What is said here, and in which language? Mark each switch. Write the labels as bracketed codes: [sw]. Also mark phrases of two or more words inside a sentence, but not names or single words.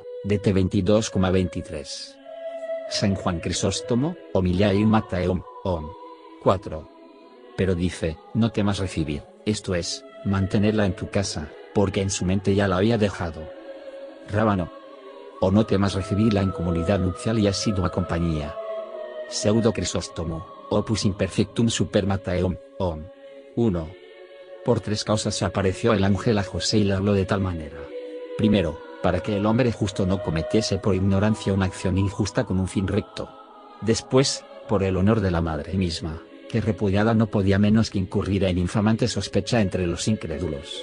[es] DT 22,23. San Juan Crisóstomo, Homiliae in Matteum, 4. Pero dice: no temas recibir, esto es, mantenerla en tu casa, porque en su mente ya la había dejado. Rábano. o no temas recibirla en comunidad nupcial y asidua compañía. Pseudo Crisóstomo, opus imperfectum supermataeum, om. 1. Por 3 causas se apareció el ángel a José y le habló de tal manera. Primero, para que el hombre justo no cometiese por ignorancia una acción injusta con un fin recto. Después, por el honor de la madre misma, que repudiada no podía menos que incurrir en infamante sospecha entre los incrédulos.